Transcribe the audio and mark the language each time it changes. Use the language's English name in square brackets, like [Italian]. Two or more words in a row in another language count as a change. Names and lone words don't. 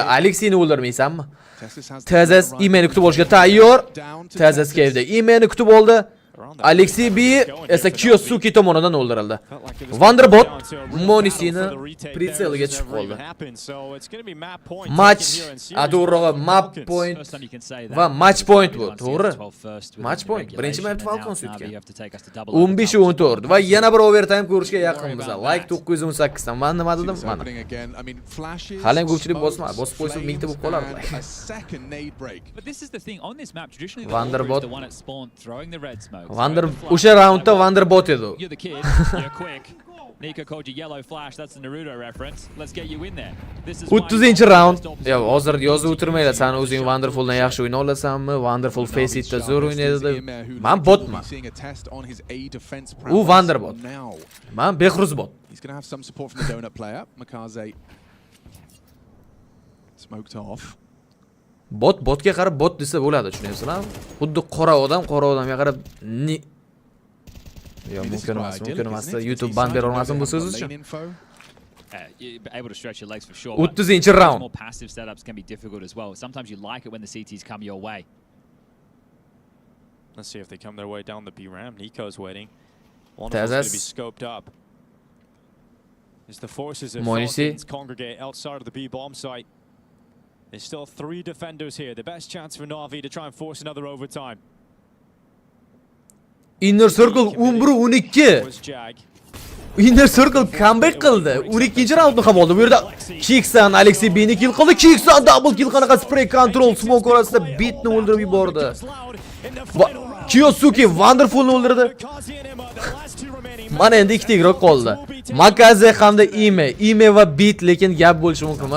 [Uzbek] Alexini o'ldirmaysanmi? Tazas Imeni kutib olishga tayyor. Tazas cave'da Imeni kutib oldi. Alexi B esa Kyosuke tomonidan o'ldirildi. Vanderbot Monisini pritseliga tushib qoldi. Match, to'g'rirog'i [English] map point [Uzbek] va [English] match point [Uzbek] bu, to'g'ri? [English] Match point. [Uzbek] Birinchi mapda Falcons yutgan. 15-14 va yana bir overtime ko'rishga yaqinmiz. Like 918 dan. Men nima dedim? Mana. Hali ham ko'pchilik bosib qo'ysa 1000 ta bo'lib qolardi. Vanderbot o'sha raundda Vanderbot edi. [English] Nico called you yellow flash. That's a Naruto reference. Let's get you in there. This is 30-round. [Uzbek] Yo, hozir yozib o'tirmaylar. Sen o'zing Wonderfuldan yaxshi o'yna olasanmi? Wonderful face itda zo'r o'ynaydi. Men botman. U Vanderbot. Men Behruz bot. [English] He's going to have some support from the donut player. Makaze smoked off. [Uzbek] Botga qarab bot desa bo'ladi, tushunyapsizlarmi? Xuddi qora odamga qarab yo, mumkin emas. YouTube ban bera olmasin bu so'z uchun. [English] Able to stretch your legs for sure. 30-round. More passive setups can be difficult as well. Sometimes you like it when the CTs come your way. Let's see if they come their way down the B ramp. Nico's waiting. One of them's going to be scoped up. As the forces of Falcons congregate outside of the B bomb site. There's still 3 defenders here. The best chance for Na'Vi to try and force another overtime. Inner Circle 11-12. [Uzbek] Inner Circle comeback qildi. 12-raundni ham oldi. Bu yerda Kixsan Alexi B'ni kill qildi. Kixsan [English] double kill [Uzbek] qanaqa [English] spray control [Uzbek] smoke orasida Beatni o'ldirib yubordi. Kyosuke Wonderfulni o'ldirdi. Mana endi ikkita igroq qoldi. Makaze hamda Ime va Bit, lekin gap bo'lishi mumkin emas.